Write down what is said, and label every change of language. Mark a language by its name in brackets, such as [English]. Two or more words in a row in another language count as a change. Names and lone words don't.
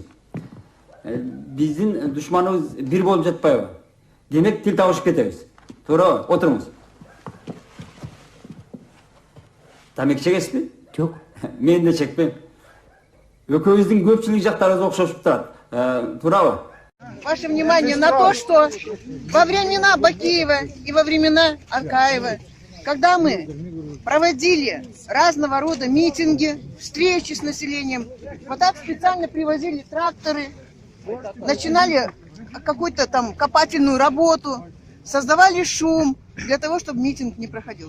[Kyrgyz] Биздин душманыбыз бир болуп жатпайбы? Демек тил табышып кетебиз. Туурабы? Отуруңуз. Тамеки чегесизби? Жок. Мен да чекпейм. Экөөбүздүн көпчүлүк жактарыбыз окшошуп турат. Туурабы? [Russian] Ваше внимание на то, что во времена Бакиева и во времена Акаева, когда мы проводили разного рода митинги, встречи с населением, вот так специально привозили тракторы, начинали какую-то там копательную работу, создавали шум для того, чтобы митинг не проходил.